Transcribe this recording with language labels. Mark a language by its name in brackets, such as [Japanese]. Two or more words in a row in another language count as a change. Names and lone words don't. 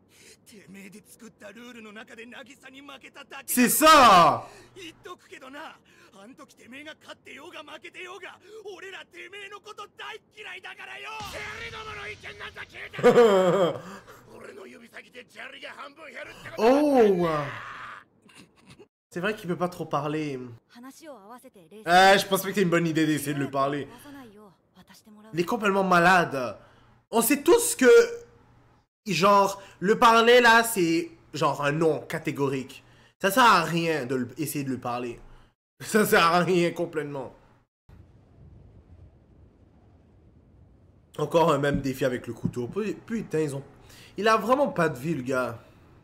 [French] C'est ça! [Japanese] 言っとくけどな、あん時てめえが勝ってようが負けてようが、俺らてめえのこと大嫌いだからよ。テリどもの意見なんか聞いて。俺の指先で砂利が半分減るってこと。 Oh! [French] C'est vrai qu'il peut pas trop parler. [Japanese] 話を合わせて冷静に [French] Je pense pas que c'est une bonne idée d'essayer de lui parler. [Japanese] 壊さないよう渡してもらう [French] Il est complètement malade. On sait tous que, genre, le parler là, c'est genre un non catégorique. Ça sert à rien de essayer de lui parler. Ça sert à rien complètement. Encore un même défi avec le couteau. Putain, il a vraiment pas de vie, le gars.